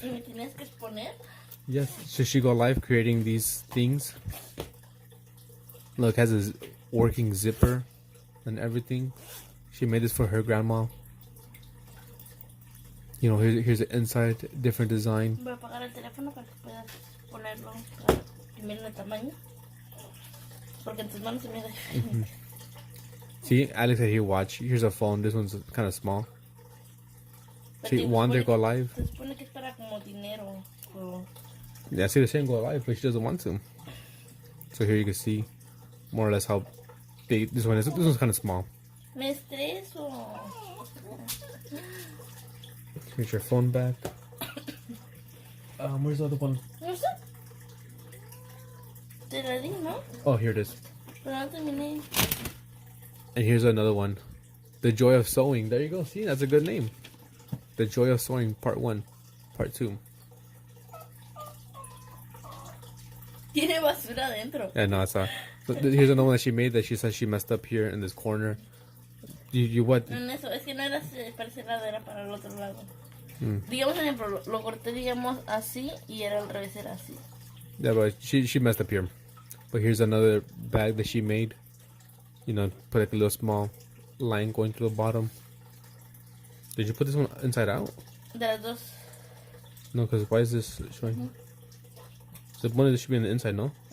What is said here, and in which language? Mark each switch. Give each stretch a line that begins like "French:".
Spanish: ¿Y me tienes que exponer?
English: Yes. Should she go live creating these things? Look, it has a working zipper and everything. She made this for her grandma. You know, here's the inside, different design.
Spanish: Voy a apagar el teléfono para que puedas ponerlo para que miren el tamaño. Porque en tus manos se mira.
English: See, Alex said here, watch. Here's a phone. This one's kind of small. See, Wander go live.
Spanish: Se supone que es para como dinero. O...
English: Yeah, see, they're saying go live, but she doesn't want to. So here you can see more or less how big this one is. This one's kind of small.
Spanish: Me estreso.
English: Here's your phone back. Where's the other one?
Spanish: No sé. Te la di, ¿no?
English: Oh, here it is.
Spanish: Pero no terminé.
English: And here's another one. The Joy of Sewing. There you go. See, that's a good name. The Joy of Sewing, Part 1. Part 2.
Spanish: Tiene basura adentro.
English: Yeah, no, it's not. Here's another one that she made that she says she messed up here in this corner. You what?
Spanish: No, eso, es que no era para ese lado, era para el otro lado. Digamos, ejemplo, lo corté, digamos, así y era al revés, era así.
English: Yeah, but she messed up here. But here's another bag that she made. You know, put like a little small line going to the bottom. Did you put this one inside out?
Spanish: De las dos.
English: No, because why is this showing? So one of this should be on the inside, no?